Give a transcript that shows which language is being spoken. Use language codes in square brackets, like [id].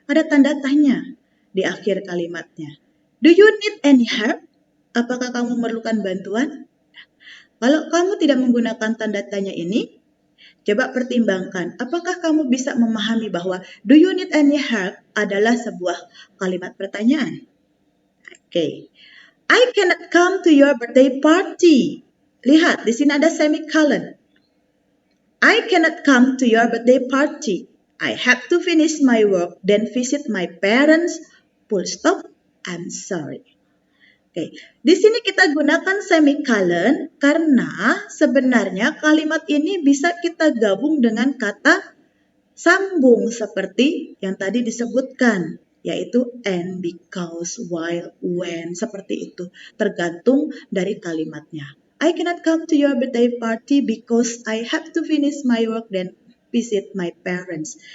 [id] Ada tanda tanya di akhir kalimatnya. [en] Do you need any help? [id] Apakah kamu memerlukan bantuan? Kalau kamu tidak menggunakan tanda tanya ini, coba pertimbangkan apakah kamu bisa memahami bahwa [en] do you need any help [id] adalah sebuah kalimat pertanyaan. Oke. [en] I cannot come to your birthday party. [id] Lihat, di sini ada [en] semicolon. I cannot come to your birthday party. I have to finish my work, then visit my parents. Full stop, I'm sorry. [id] Oke, di sini kita gunakan semicolon karena sebenarnya kalimat ini bisa kita gabung dengan kata sambung seperti yang tadi disebutkan, yaitu [en] and, because, while, when, [id] seperti itu. Tergantung dari kalimatnya. [en] I cannot come to your birthday party because I have to finish my work then visit my parents.